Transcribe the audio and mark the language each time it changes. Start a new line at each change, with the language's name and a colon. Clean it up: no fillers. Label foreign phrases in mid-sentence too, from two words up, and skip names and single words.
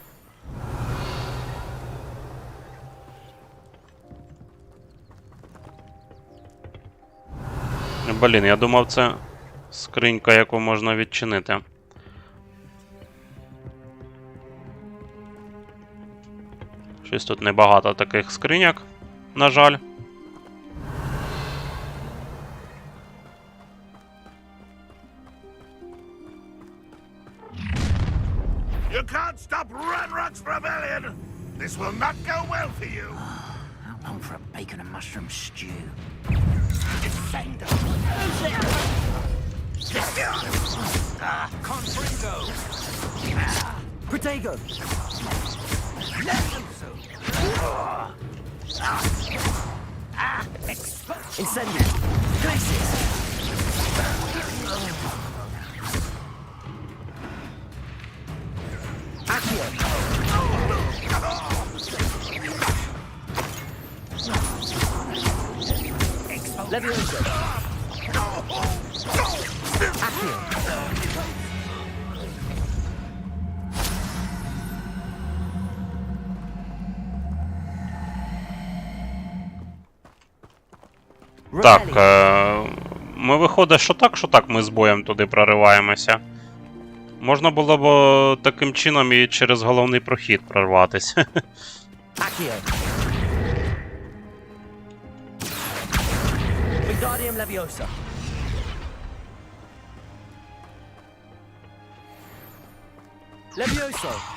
Ukrainian: Блін, я думав, це скринька, яку можна відчинити. Щось тут небагато таких скриняк, на жаль.
English: You can't stop Ranrock's rebellion! This will not go well for you! How long for a bacon and mushroom stew? Defender! Confringo! Protego. Incendio. Crisis. Accio. Levioso. Accio.
Ukrainian: Так, ми виходить, що так ми з боєм туди прориваємося. Можна було б таким чином і через головний прохід прорватися. Accio. Wingardium Leviosa. Levioso.